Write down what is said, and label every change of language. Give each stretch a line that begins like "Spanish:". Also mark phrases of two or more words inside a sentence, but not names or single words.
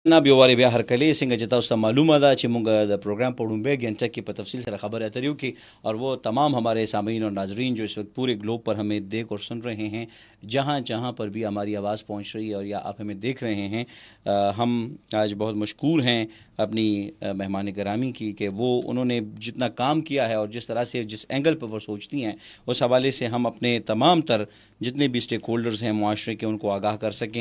Pashto: جناب یو واري بیا هرکلی څنګه چې تاسو ته معلومه ده چې موږ د پروگرام په لومبۍ گھنٹه کې په تفصیل سره خبر اتریو
Urdu: کی اور وہ تمام ہمارے سامعین اور ناظرین جو اس وقت پورے گلوب پر ہمیں دیکھ اور سن رہے ہیں جہاں جہاں پر بھی ہماری آواز پہنچ رہی ہے اور یا آپ ہمیں دیکھ رہے ہیں، ہم آج بہت مشکور ہیں اپنی مہمان گرامی کی کہ وہ انہوں نے جتنا کام کیا ہے اور جس طرح سے جس اینگل پر وہ سوچتی ہیں اس حوالے سے ہم اپنے تمام تر جتنے بھی اسٹیک ہولڈرز ہیں معاشرے کے ان کو آگاہ کر سکیں۔